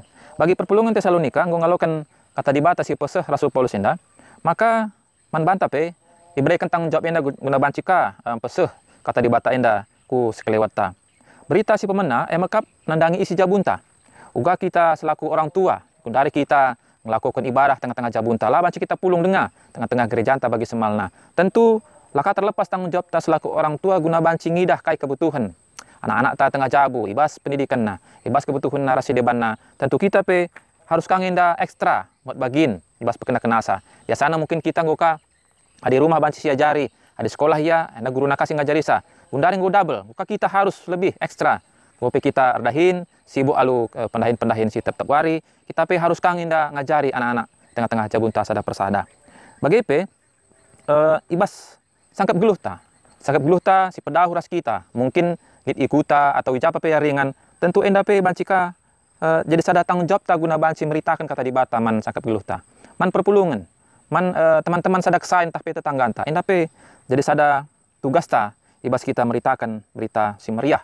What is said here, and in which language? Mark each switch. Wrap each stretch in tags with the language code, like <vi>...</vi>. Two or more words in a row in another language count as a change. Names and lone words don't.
<btx>Bagi perpulungan Tesalonika nggo ngalokan kata di bata si peseh Rasul Paulus enda, maka man bantap</btx> <id>diberikan tanggung jawab</id> <btx>enda guna banci ka peseh kata di bata enda ku sekelewat ta. Berita si pemena emakap nandangi isi jabunta. Uga kita</btx> <id>selaku orang tua dari kita melakukan ibadah</id> <btx>tengah-tengah jabunta lah banci kita pulung dengar tengah-tengah gereja anta bagi semalna. Tentu laka</btx> <id>terlepas tanggung jawab</id> <btx>ta</btx> <id>selaku orang tua</id> <btx>guna banci ngidah kai kebutuhan anak-anak ta tengah jabu ibas pendidikan na ibas kebutuhan narasi deban na. Tentu kita pe harus kangen da ekstra buat bagin ibas pekena kenasa. Biasana mungkin kita ngoka di rumah banci siajari, di sekolah ya anda guru nakasi ngajari sa gundari nggo double ngoka kita</btx> <id>harus lebih ekstra.</id> <btx>Gope kita erdahin sibuk alu pendahin si tetap wari, kita pe harus kangen da ngajari anak-anak tengah-tengah jabunta sada persada. Bagi pe ibas sangkap geluh ta si pedahu ras kita mungkin lit ikuta atau ijapa pe ringan tentu enda pe bancika jadi sada</btx> <id>tanggung jawab</id> <btx>ta guna banci meritakan kata di bata man sangkap geluh ta man perpulungan man teman-teman sada kesain tah pe tetanggan ta enda pe jadi sada tugas ta ibas kita meritakan berita si meriah.</btx>